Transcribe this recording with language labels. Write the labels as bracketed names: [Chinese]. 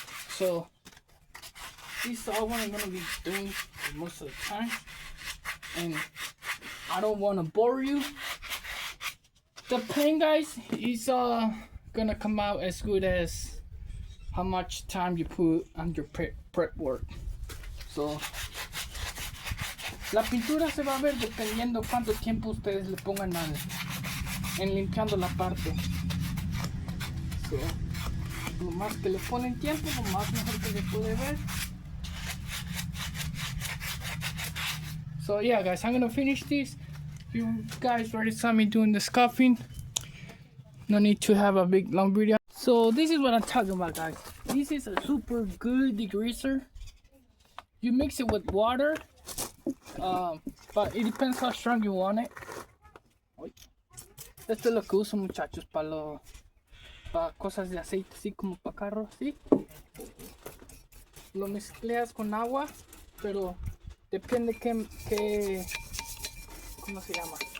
[English] So this is all what I'm gonna be doing for most of the time, and I don't want to bore you. The paint, guys, is gonna come out as good as how much time you put on your prep work. [Spanish] So la pintura se va a ver dependiendo cuánto tiempo ustedes le pongan en limpiando la parte. So, lo más que le ponen tiempo, lo más mejor que se puede ver. [English] So yeah, guys, I'm gonna finish this. You guys already saw me doing the scuffing. No need to have a big long video. So this is what I'm talking about, guys. This is a super good degreaser. You mix it with water, but it depends how strong you want it. [Spanish] Esto es lo que uso, muchachos, para cosas de aceite, así como para carros, ¿sí? Lo mezclas con agua, pero depende qué ¿cómo se llama?